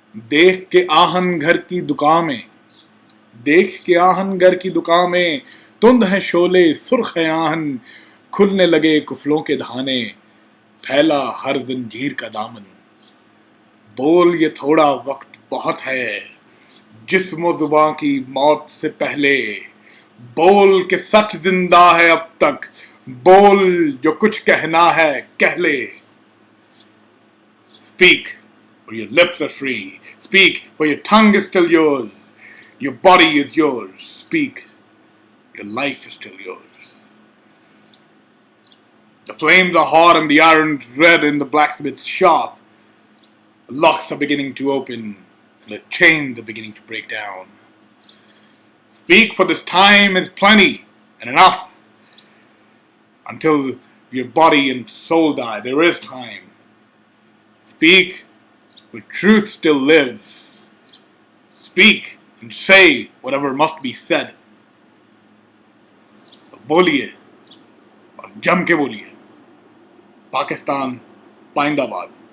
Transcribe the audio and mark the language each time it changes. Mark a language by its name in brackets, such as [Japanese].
[Urdu] دیکھ کے آہن گھر کی دکان میں، دیکھ کے آہن گھر کی دکان میں، تند ہیں شعلے سرخ ہے آہن، کھلنے لگے کفلوں کے دھانے، پھیلا ہر زنجیر کا دامن. بول یہ تھوڑا وقت بہت ہے جسم و زباں کی موت سے پہلے، بول کہ سچ زندہ ہے اب تک، بول جو کچھ کہنا ہے کہہ لے. [English] Speak, for your lips are free. Speak, for your tongue is still yours. Your body is yours. Speak, your life is still yours. The flames are hot and the iron's red in the blacksmith's shop. The locks are beginning to open and the chains are beginning to break down. Speak, for this time is plenty and enough. Until your body and soul die, there is time. Speak, for truth still lives. Speak and say whatever must be said. [Urdu] تو بولیے اور جم کے بولیے. پاکستان پائندہ باد.